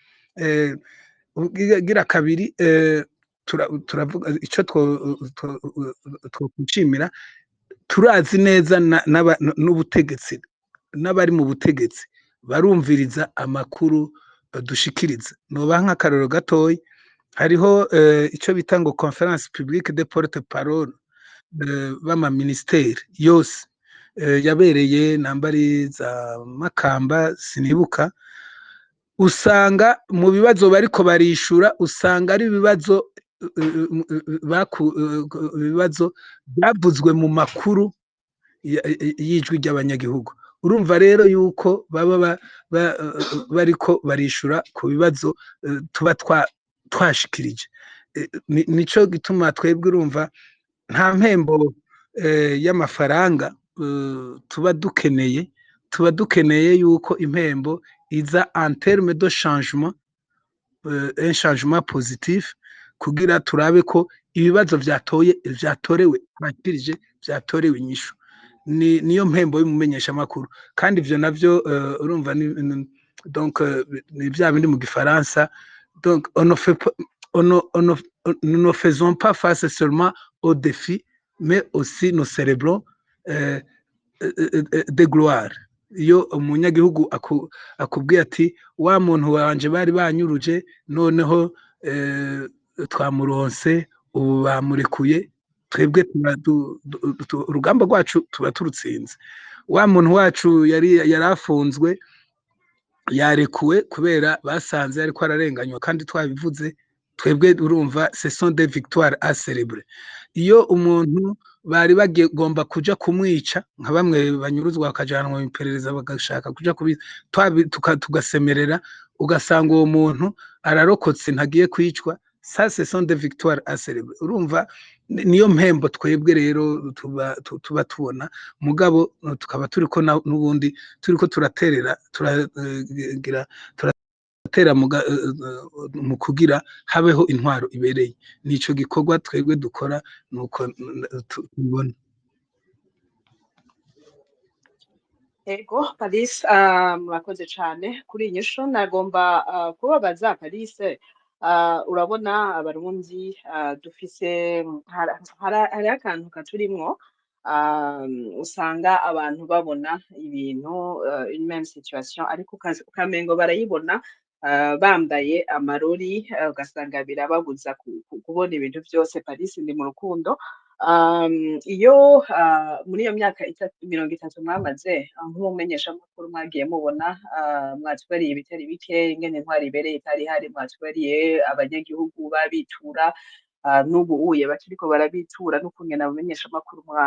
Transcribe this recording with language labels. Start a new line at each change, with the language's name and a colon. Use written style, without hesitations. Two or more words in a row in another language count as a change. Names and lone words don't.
Rundi: Gira kabiri, turavuga ico twokwishimira, turazi neza n'ubutegetsi, n'abari mu butegetsi barumviriza amakuru dushikiriza. Nobaha nk'akarorero gatoyi, hariho ico bita ngo
French: conference publique de porte-parole
Rundi: b'ama ministeri yose yabereye nambari za Makamba sinibuka, usanga mu bibazo bariko barishura usanga ari ibibazo byavuzwe mu makuru y'ijwi ry'abanyagihugu. Urumva rero yuko baba bariko barishura ku bibazo tuba twashikirije. Nico gituma twebwe urumva nta mpembo y'amafaranga tuba dukeneye yuko impembo iza
French: en terme de changement, un changement positif,
Rundi: kugira turabe ko ibibazo vyatorewe inyishu. niyo mpembo y'umumenyesha makuru kandi ivyo navyo urumva donc ni bya bindi mu gifaransa
French: donc nous ne faisons pas face seulement aux défis mais aussi nos cérébrons de gloire
Rundi: iyo umunyagihugu akubwiye ati wa muntu wanje bari banyuruje noneho twamuronse ubu bamurekuye twebwe urugamba rwacu tuba turutsinze wa muntu wacu yarafunzwe yarekuwe kubera basanze ariko ararenganywa kandi twabivuze twebwe urumva
French: ce sont des victoires à célébrer
Rundi: iyo umuntu bari bagomba kuja kumwica nka bamwe banyuruzwa bakajanwa mu iperereza bagashaka kuja tugasemerera ugasanga uwo muntu ararokotse ntagiye kwicwa
French: ça ce sont des victoires à célébrer
Rundi: urumva niyo mpembo twebwe rero tuba tubona mugabo tukaba turiko n'ubundi turiko turaterera turatera mu kugira habeho intwaro ibereye nico gikorwa twebwe dukora nuko tubona. Ego Paris murakoze cane kuri inyisho nagomba kubabaza Paris urabona abarundi dufise hari akantu katurimwo usanga abantu babona ibintu
French: une même situation
Rundi: ariko ukamengo barayibona bambaye amarori ugasanga birababuza kubona ibintu byose. Paris ndi mu rukundo iyo muri iyo myaka 30 mwamaze nk'umumenyesha makuru mwagiye mubona mwatubariye ibitari bike ingene intwari ibereye itari hari mwatubariye abanyagihugu babitura n'ubu uye bakiriko barabitura n'ukungena abamenyesha makuru